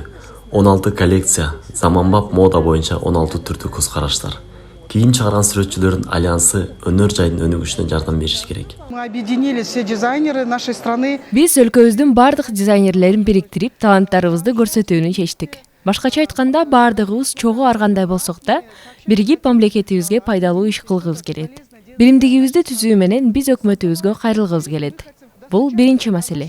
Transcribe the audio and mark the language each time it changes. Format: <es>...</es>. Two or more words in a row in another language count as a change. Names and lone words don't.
<ky>16 коллекция, заманбап мода боюнча 16 түрдүү көз караштар. Кийим чыгарган сүрөтчүлөрдүн альянсы өнөр жайдын өнүгүшүнө жардам бериш керек.</ky> <ru>Мы объединили все дизайнеры нашей страны.</ru> <ky>Биз өлкөбүздүн бардык дизайнерлерин бириктирип, таланттарыбызды көрсөтүүнү чечтик. Башкача айтканда, бардыгыбыз чогуу аргандай болсок да, биригип мамлекетибизге пайдалуу иш кылгыбыз келет. Биримдигибизди түзүү менен биз өкмөтүбүзгө кайрылгыбыз келет. Бул биринчи маселе.</ky>